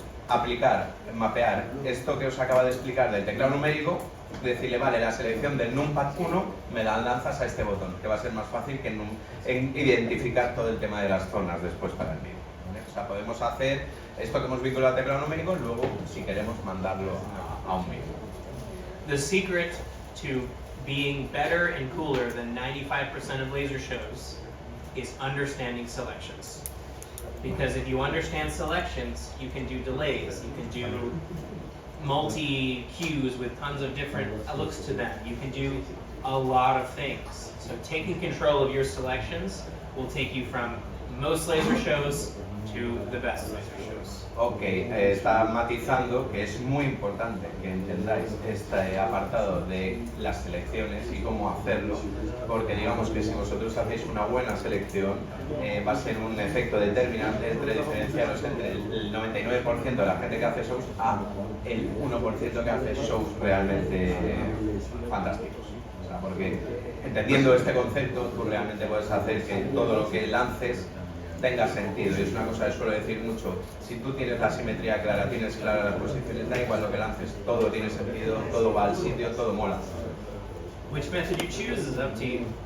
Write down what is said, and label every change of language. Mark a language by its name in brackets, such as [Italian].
[Spanish] aplicar, mapear esto que os acaba de explicar del teclado numérico, decirle, vale, la selección del numpad 1 me la lanzas a este botón, que va a ser más fácil que en identificar todo el tema de las zonas después para el vídeo, ¿vale? O sea, podemos hacer esto que hemos vinculado al teclado numérico, luego, si queremos, mandarlo a un vídeo. [English] The secret to being better and cooler than 95% of laser shows is understanding selections. Because if you understand selections, you can do delays, you can do multi-cues with tons of different looks to them. You can do a lot of things. So taking control of your selections will take you from most laser shows to the best laser shows. [Spanish] Ok, está matizando que es muy importante que entendáis este apartado de las selecciones y cómo hacerlo, porque digamos que si vosotros hacéis una buena selección, va a ser un efecto determinante entre diferenciaros entre el 99% de la gente que hace shows a el 1% que hace shows realmente fantásticos. O sea, porque entendiendo este concepto, tú realmente puedes hacer que todo lo que lances tenga sentido. Y es una cosa que suelo decir mucho: si tú tienes la simetría clara, tienes claras las posiciones, da igual lo que lances, todo tiene sentido, todo va al sitio, todo mola. [English] Which method you choose is up to you.